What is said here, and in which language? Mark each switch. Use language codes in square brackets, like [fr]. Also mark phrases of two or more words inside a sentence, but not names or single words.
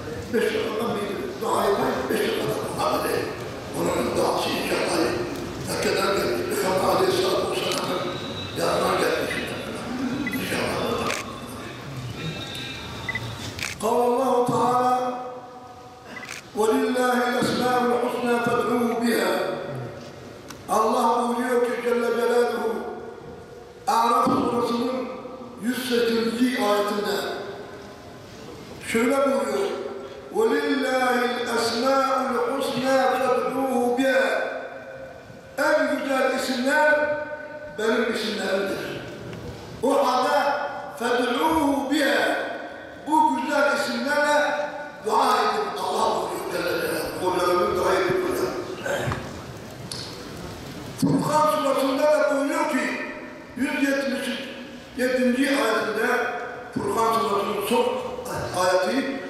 [tr] 5 yıldan bir dua yapayım, 5 yıldan Muhammed Bey. Onun duası inşallah Mekke'den geldi. Peygamber Aleyhisselatü Vesselam'ın yanına gelmiş. İnşallah. [ar] قال الله تعالى ولله الأسماء الحسنى فادعوه بها. [tr] Allah buyuruyor ki Celle Celaluhu Araf Suresi'nin 108. ayetinde şöyle buyuruyor: [ar] وَلِلَّهِ الْأَسْمَاءُ الْحُسْنَى فَادْعُوهُ بِهَا. [tr] En güzel isimler benim isimlerimdir. O halde [ar] فَادْعُوهُ بِهَا. [tr] Bu güzel isimlerle dua edin. Allah buyuruyor Celle Celaluhu. Kollarını dua edin. Furkan Suresi'nde de buyuruyor ki 177. ayetinde Furkan Suresi'nin son ayeti